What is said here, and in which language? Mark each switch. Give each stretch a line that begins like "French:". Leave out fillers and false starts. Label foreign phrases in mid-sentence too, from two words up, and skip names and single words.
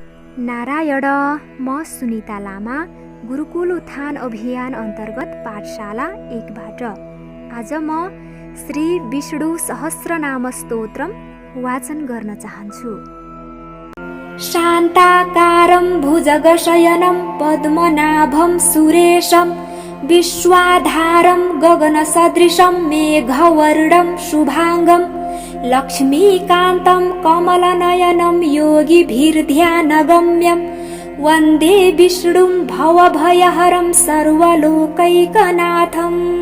Nepali: नारायण, म सुनिता लामा, गुरुकुल उत्थान अभियान अन्तर्गत पाठशाला 1 बाट आज म श्री विष्णु सहस्रनाम स्तोत्रम वाचन गर्न चाहन्छु।
Sanskrit: शान्ताकारं भुजगशयनं पद्मनाभं सुरेशं विश्वाधारं गगनसदृशं मेघवर्णं शुभांगं लक्ष्मीकान्तं कमलनयनं योगिभिर्ध्यानगम्यं वन्दे विष्णुं भवभयहरं सर्वलोकैकनाथम्।